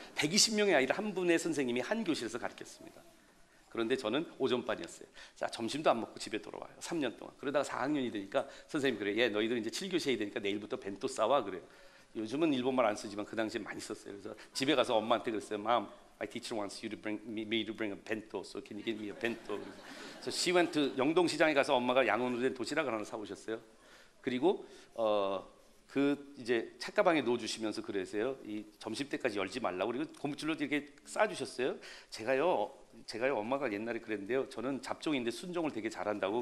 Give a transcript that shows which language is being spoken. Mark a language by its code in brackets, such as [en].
[ko] 120명의 아이를 한 분의 선생님이 한 교실에서 가르쳤습니다. 그런데 저는 오전반이었어요. 자, 점심도 안 먹고 집에 돌아와요. 3년 동안. 그러다가 4학년이 되니까 선생님이 그래요. 얘 너희들 이제 7교시 해야 되니까 내일부터 벤또 싸와 그래요. 요즘은 일본말 안 쓰지만 그 당시에 많이 썼어요. 그래서 집에 가서 엄마한테 그랬어요. [en] Mom, my teacher wants you to bring me to bring a bento. So can you get me a bento? So she went to [ko] 영동시장에 가서 엄마가 양온으로 된 도시락을 하나 사오셨어요. 그리고 그 이제 책가방에 넣어주시면서 그러세요. 이 점심 때까지 열지 말라고. 그리고 고무줄로 이렇게 싸주셨어요. 제가요 엄마가 옛날에 그랬는데요. 저는 잡종인데 순종을 되게 잘한다고.